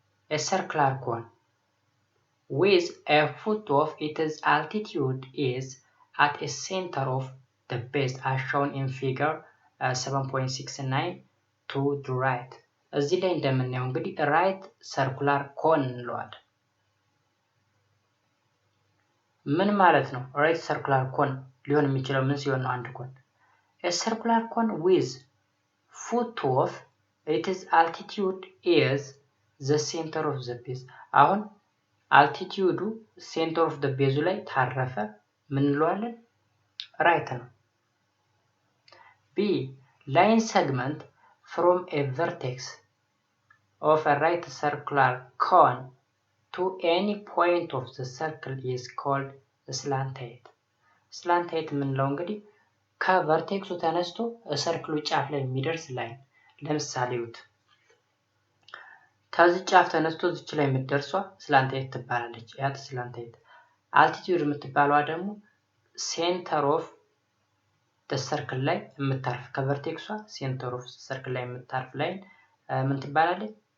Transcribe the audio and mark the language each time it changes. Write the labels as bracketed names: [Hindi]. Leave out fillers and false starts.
[English] a circular cone with a foot of its altitude is at a center of the base as shown in figure 7.69 to the right። [Amharic] እዚህ ላይ እንደምናየው እንግዲህ ራይት ሰርኩላር ኮን እንለዋለን። ምን ማለት ነው? ራይት ሰርኩላር ኮን ሊሆን የሚችለው ምን ሲሆን ነው? አንድ ኮን [English] a circular cone with foot of its altitude is the center of the base። [Amharic] አሁን አልቲቲዩዱ ሴንተር ኦፍ the base ላይ ታረፈ ምን እንለዋለን? ራይት ነው። [English] B line segment from a vertex of a right circular cone to any point of the circle is called slanted. [Amharic] slanted የምንለው እንግዲህ ከቨርቴክሱ ተነስቶ ሰርክሉ ጫፍ ላይ የሚደርስ ላይን ለምሳሌ ውት ከዚህ ጫፍ ተነስቶ እዚች ላይ የምትደርሷ ስላንቴት ትባላለች። ያት ስላንቴት አልቲቲዩድ የምትባለዋ ደግሞ ሴንተር ኦፍ the circle ላይ የምታርፍ ከቨርቴክሷ ሴንተር ኦፍ ሰርክል ላይ የምታርፍ ላይን ምን ትባላለች?